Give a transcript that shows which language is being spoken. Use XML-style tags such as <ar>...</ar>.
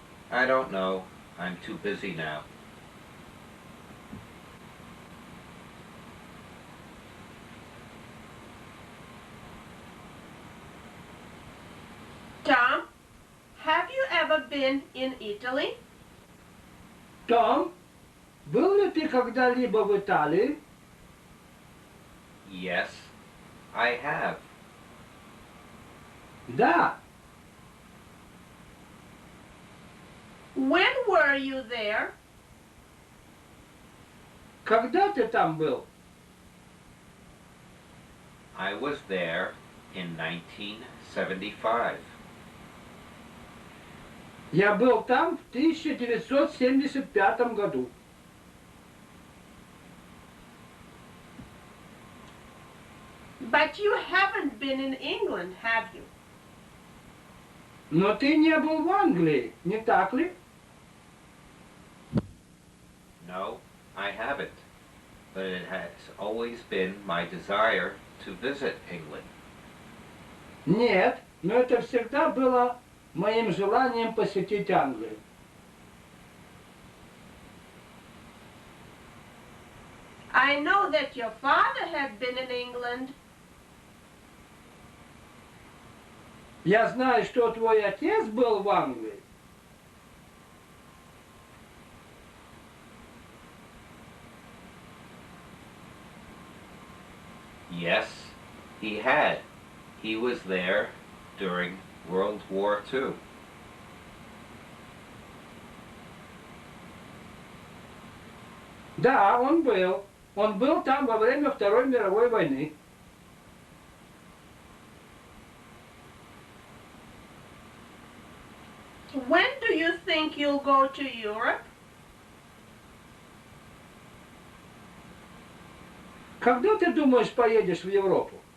<en>I don't know. I'm too busy now. Tom, have you ever been in Italy?</en> <ru>Том, был ли ты когда-либо в Италии?</ru> <en>Yes, I have.</en> <ru>Да.</ru> <en>When were you there?</en> <ru>Когда ты там был?</ru> <en>I was there in 1975.</en> <ru>Я был там в 1975 году.</ru> <en>But you haven't been in England, have you?</en> <ru>Но ты не был в Англии, не так ли?</ru> <en>No, I haven't, but it has always been my desire to visit England.</en> <ru>Нет, но это всегда было моим желанием посетить Англию.</ru> <en>I know that your father had been in England.</en> <ru>Я знаю, что твой отец был в Англии.</ru> <en>Yes, he had. He was there during World War II.</en> <ru>Да, он был. Он был там во время Второй мировой войны.</ru> <en>When do you think you'll go to Europe?</en> <ru>Когда ты думаешь, поедешь в Европу?</ru>